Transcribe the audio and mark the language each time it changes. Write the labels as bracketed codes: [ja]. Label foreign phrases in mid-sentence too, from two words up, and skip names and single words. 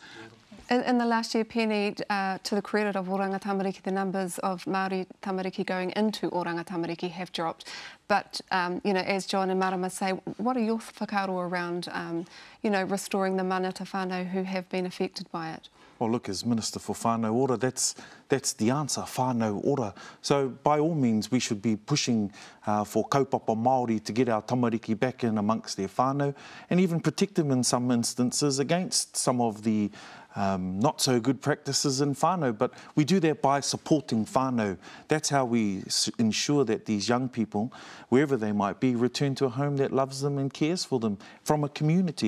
[en] In the last year, Peeni, to the credit of Oranga Tamariki, the numbers of Māori tamariki going into Oranga Tamariki have dropped. But, you know, as John and Marama say, what are your whakaaro around, you know, restoring the mana to whānau who have been affected by it? Well, look, as Minister for Whānau Ora, that's the answer, whānau ora. So, by all means, we should be pushing for [mi] kaupapa Māori [en] to get our tamariki back in amongst their whānau and even protect them in some instances against some of the not so good practices in whānau. But we do that by supporting whānau. That's how we ensure that these young people, wherever they might be, return to a home that loves them and cares for them from a community.